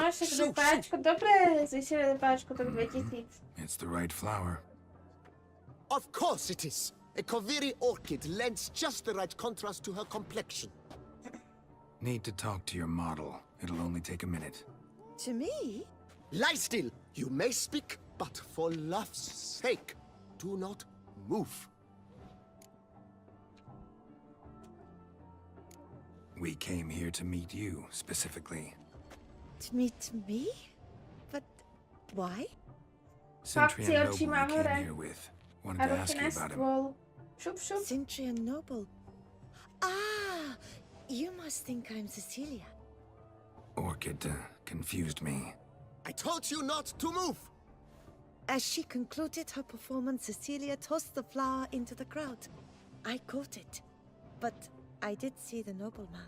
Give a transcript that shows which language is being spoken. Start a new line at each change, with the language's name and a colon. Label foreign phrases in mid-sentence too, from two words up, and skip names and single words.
Slovak: však Shoo, páčko, dobre, zvyšili páčko, tak 2000.
English: It's the right flower. Of course it is. A Koviri orchid lends just the right contrast to her complexion. Need to talk to your model. It'll only take a minute. To me? Lie still. You may speak, but for love's sake, do not move. We came here to meet you, specifically. To meet me? But why? Centurion
Slovak: Fakcie
English: Noble
Slovak: očí
English: we
Slovak: má
English: came
Slovak: hore.
English: here with.
Slovak: A
English: Wanted to
Slovak: ruky
English: ask
Slovak: na
English: you about him.
Slovak: stôl. Šup, šup.
English: Centurion Noble. Ah, you must think I'm Cecilia. Orchid confused me. I told you not to move. As she concluded her performance, Cecilia tossed the flower into the crowd. I caught it, but I did see the nobleman.